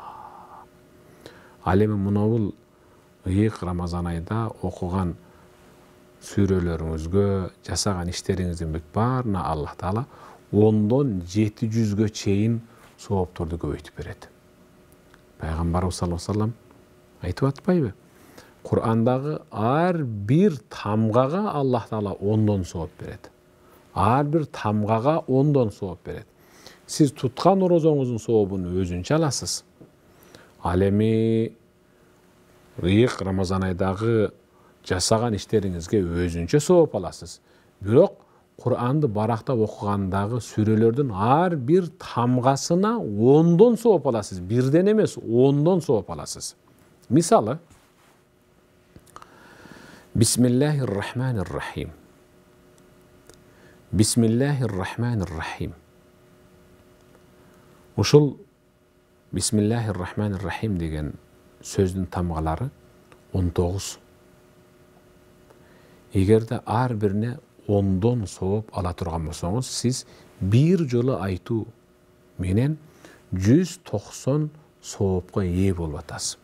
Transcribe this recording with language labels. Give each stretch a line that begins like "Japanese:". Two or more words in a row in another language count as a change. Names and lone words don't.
Kyrgyz: Ал эми мунабул ыйык Рамазан айда окуган сүрөлөрүңүзгө, жасаган иштериңиздин баарына Аллах Таала 10дон 700гө чейин соопторду көбөйтүп берет. Пайгамбарыбыз
Arabic: صلى الله عليه وسلم
Kyrgyz: айтып атпайбы? Кур'андагы ар бир тамгага Аллах Таала 10дон сооп берет. Ар бир тамгага 10дон сооп берет. Сиз туткан орозоңуздун сообун өзүнчө аласыз. Ал эми ыйык Рамазан айдагы жасаган иштериңизге өзүнчө сооп аласыз. Бирок Кур'анды барактап окугандагы сүрөлөрдүн ар бир тамгасына 10дон сооп аласыз. Бирден эмес, 10дон сооп аласыз. Мисалы,
Arabic: بسم الله الرحمن الرحيم. بسم الله الرحمن الرحيم.
Kyrgyz: Ушул
Arabic: بسم الله الرحمن الرحيم
Kyrgyz: деген сөздүн тамгалары 19. Эгерде ар бирине 10дон сооп ала турган болсоңуз, сиз бир жолу айтуу менен 190 соопко ээ болуп атасыз.